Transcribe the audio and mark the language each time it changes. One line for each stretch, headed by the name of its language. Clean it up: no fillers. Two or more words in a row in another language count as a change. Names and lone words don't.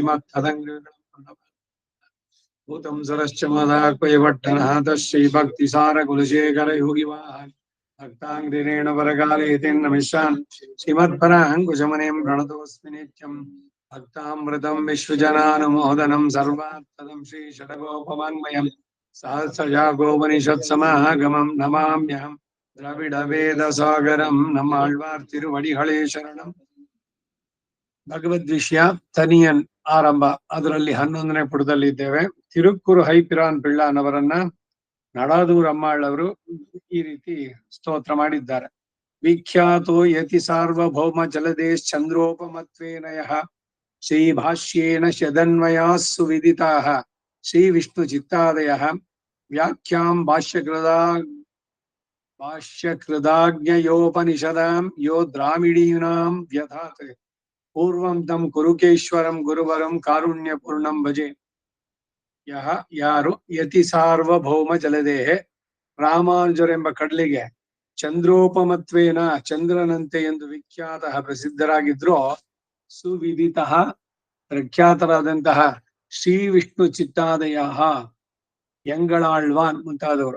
Sanskrit: श्रीमत्तदङ्गभूतं सरश्च मदाक्वयवट्टनाथः श्रीभक्तिसारकुलशेखरयोगिवाहान् भक्ताङ्ग्रिरेण परकालेतिन्न मिश्रान् श्रीमत्पराङ्कुशमुनिं प्रणतोऽस्मि नित्यम् भक्तामृतं विश्वजनानुमोदनं सर्वार्थदं श्रीषडगोपवाङ्मयं सहस्रशाखोपनिषत्समागमं नमाम्यहं द्रविडवेदसागरं
Tamil: நம்மாழ்வார் திருவடிகளே
Sanskrit: ಶರಣಂ.
Kannada: ಭಗವದ್ ವಿಷಯ ತನಿಯನ್ ಆರಂಭ, ಅದರಲ್ಲಿ 11ನೇ ಪುಟದಲ್ಲಿ ಇದ್ದೇವೆ. ತಿರುಕ್ಕುರು ಹೈಪಿರಾನ್ ಪಿಳ್ಳಾನವರನ್ನ ನಡಾದೂರ್ ಅಮ್ಮಾಳ್ ಅವರು ಈ ರೀತಿ ಸ್ತೋತ್ರ ಮಾಡಿದ್ದಾರೆ.
Sanskrit: ವಿಖ್ಯಾತೋ ಯತಿ ಸಾರ್ವಭೌಮ ಜಲದೇಶ್ ಚಂದ್ರೋಪಮತ್ವೇನಯಃ ಶ್ರೀ ಭಾಷ್ಯೇನ ಶದನ್ವಯಾಸ್ಸು ವಿದಿತಾಃ ಶ್ರೀ ವಿಷ್ಣು ಚಿತ್ತಾದಯಃ ವ್ಯಾಖ್ಯಾಂ ಭಾಷ್ಯಕೃದಾಜ್ಞಯೋಪನಿಷದಾಂ ಯೋ ದ್ರಾವಿಡೀನಾಂ ವ್ಯಧಾತ್ पूर्वं तम कुरुकेश्वरं गुरुवरं कारुण्यपूर्णं भजे.
Kannada: यह याರು
Sanskrit: ಯತಿ ಸಾರ್ವಭೌಮ ಜಲದೇಹೆ
Kannada: ರಾಮಾನುಜರೆಂಬ ಕಡಲಿಗೆ ಚಂದ್ರೋಪಮತ್ವೇನ ಚಂದ್ರನಂತೆ ಎಂದು ವಿಖ್ಯಾತ ಪ್ರಸಿದ್ಧರಾಗಿದ್ರು, ಸುವಿದಿತ ಪ್ರಖ್ಯಾತರಾದಂತಹ ಶ್ರೀ ವಿಷ್ಣು ಚಿತ್ತಾದಯ ಎಂಗಳಾಳ್ವಾನ್ ಮುಂತಾದವರು.